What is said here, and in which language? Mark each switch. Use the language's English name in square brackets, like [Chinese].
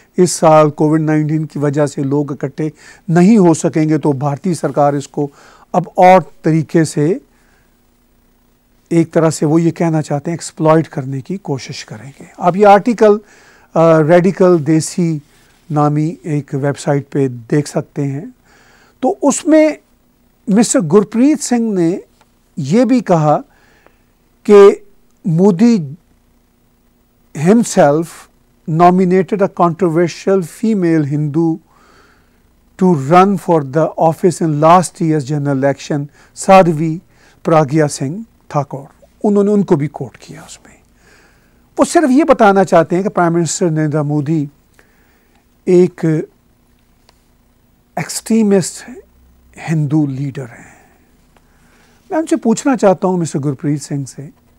[Hindi] इस साल कोविड-19 की वजह से लोग इकट्ठे नहीं हो सकेंगे, तो भारतीय सरकार इसको अब और तरीके से, एक तरह से वो ये कहना चाहते हैं, एक्सप्लॉइट करने की कोशिश करेंगे। आप ये आर्टिकल रेडिकल देसी नामी एक वेबसाइट पे देख सकते हैं। तो उसमें मिस्टर गुरप्रीत सिंह ने ये भी कहा कि Modi [English] himself nominated a controversial female Hindu to run for the office in last year's general election, Sadhvi Pragya Singh Thakur. [Hindi] उन्होंने उनको भी कोट किया उसमें। वो सिर्फ ये बताना चाहते हैं कि प्राइम मिनिस्टर नरेंद्र मोदी एक एक्सट्रीमिस्ट हिंदू लीडर हैं। मैं उनसे पूछना चाहता हूँ मिस्टर गुरप्रीत सिंह से